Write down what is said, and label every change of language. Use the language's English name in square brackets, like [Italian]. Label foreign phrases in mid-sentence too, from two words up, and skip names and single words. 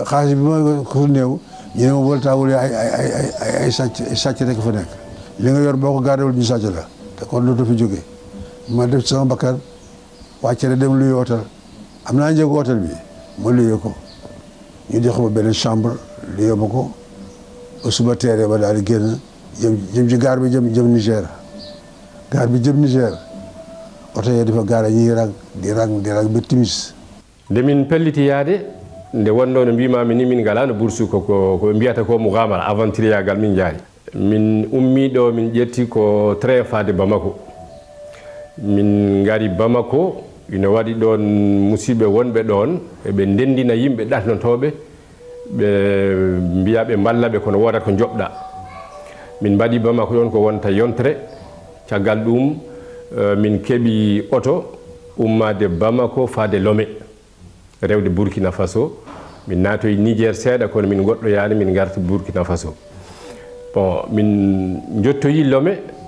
[Wolof] xaalis bi ma ko néew ñu ne ma Volta Olia ay sàcc rek fa nekk li nga yor boo ko gaadewul ñu sàcc la te kon dootu fi jóge ma def ci sama bakkan wàcce rek dem luy hôtel am naa njëgu hôtel bi ma luyee ko ñu jox ma benn chambre luyee ma ko ba suba teeree ba daal di génn jëm ci gaar bi jëm Niger gaar bi jëm Niger oto yee dafa gaare ñuy di rang ba timis [Fula] nde min pelliti yaade nde wonno no mbimami ni min ngala no boursu ko mbiyata ko mougamara aventuriyagal min jaari min ummi ɗo min ƴetti ko train fade Bamako min ngari Bamako ina waɗi ɗon musidɓe wonɓe ɗon eɓe ndendina yimɓe ɗatnotoɓe ɓe mbiya ɓe mballa ɓe kono wodata ko joɓɗa min mbaɗi Bamako ɗon ko wonta yontere caggal ɗum min keeɓi oto ummade Bamako fade Lomé rewde Burkina Faso min naatoyi Niger seeɗa kono min goɗɗoyani min garti Burkina Faso bon min jottoyi Lomé